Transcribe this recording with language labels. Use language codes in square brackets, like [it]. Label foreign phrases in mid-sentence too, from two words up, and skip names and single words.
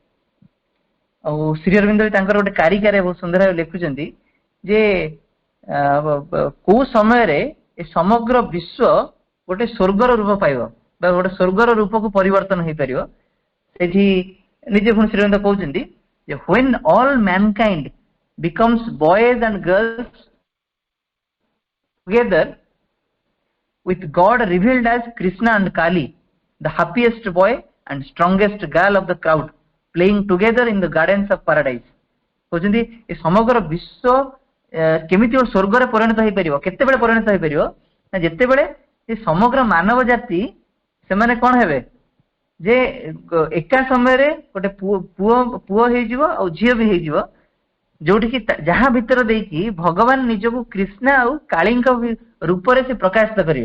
[or] ଆଉ ଶ୍ରୀ ଅରବିନ୍ଦ ତାଙ୍କର ଗୋଟେ କାରିକାରେ ବହୁତ ସୁନ୍ଦର ଭାବେ ଲେଖୁଛନ୍ତି ଯେ କୋଉ ସମୟରେ ଏ ସମଗ୍ର ବିଶ୍ୱ ଗୋଟେ ସ୍ୱର୍ଗର ରୂପ ପାଇବ ବା ଗୋଟେ ସ୍ୱର୍ଗର ରୂପକୁ ପରିବର୍ତ୍ତନ ହେଇପାରିବ। ସେଠି ନିଜେ ପୁଣି ଶ୍ରୀ ଅରବିନ୍ଦ କହୁଛନ୍ତି ଯେ [en] when all mankind becomes boys and girls together with God revealed as Krishna and Kali, the happiest boy and strongest girl of the crowd, playing together in the gardens of paradise। [or] କହୁଛନ୍ତି ଏ ସମଗ୍ର ବିଶ୍ୱ କେମିତି ଗୋଟେ ସ୍ୱର୍ଗରେ ପରିଣତ ହେଇପାରିବ, କେତେବେଳେ ପରିଣତ ହେଇପାରିବ ନା ଯେତେବେଳେ ଏ ସମଗ୍ର ମାନବ ଜାତି ସେମାନେ କଣ ହେବେ ଯେ ଏକା ସମୟରେ ଗୋଟେ ପୁଅ ହେଇଯିବ ଆଉ ଝିଅ ବି ହେଇଯିବ, ଯୋଉଠିକି ଯାହା ଭିତରେ ଦେଇକି ଭଗବାନ ନିଜକୁ କୃଷ୍ଣା ଆଉ କାଳୀଙ୍କ ରୂପରେ ସେ ପ୍ରକାଶିତ କରିବେ।